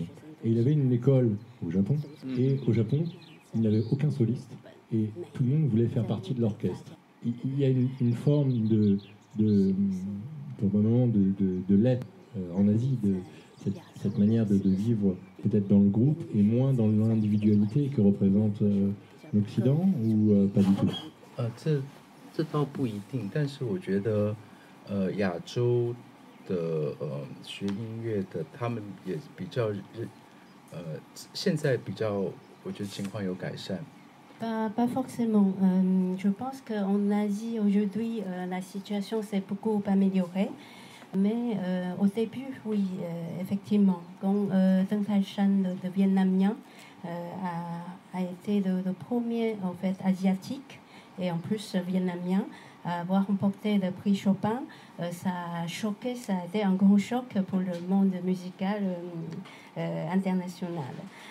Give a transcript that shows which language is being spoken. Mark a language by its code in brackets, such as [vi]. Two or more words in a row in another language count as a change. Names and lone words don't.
[fr] Et il avait une école au Japon, et au Japon, il n'avait aucun soliste, et tout le monde voulait faire partie de l'orchestre. Il y a une forme probablement de l'être en Asie, cette manière de vivre peut-être dans le groupe et moins dans l'individualité que représente l'Occident ou pas du tout? [zh] 这倒不一定，但是我觉得，亚洲的学音乐的，他们也比较现在比较，我觉得情况有改善。 [fr] Pas forcément. Je pense qu'en Asie, aujourd'hui, la situation s'est beaucoup améliorée. Mais au début, oui, effectivement, quand Deng Taishan, le vietnamien, a été le premier en fait, asiatique et en plus vietnamien à avoir remporté le prix Chopin, ça a choqué, ça a été un grand choc pour le monde musical international.